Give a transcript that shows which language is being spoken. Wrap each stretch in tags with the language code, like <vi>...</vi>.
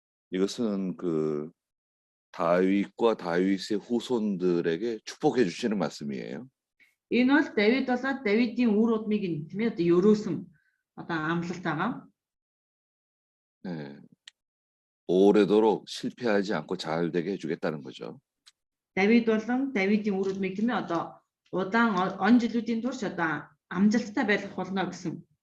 <ko>이것은 그 다윗과 다윗의 후손들에게 축복해 주시는 말씀이에요.</ko> <mn>Энэ бол Давид болоод Давидын үр удмыг нь тийм ээ одоо ерөөсөн одоо амлалт байгаа.</mn> <ko>네. 오래도록 실패하지 않고 잘 되게 해주겠다는 거죠.</ko> <mn>Давид болон Давидын үр удмыг тийм ээ одоо удаан он жилүүдийн турш одоо амжилттай байх болно гэсэн.</mn>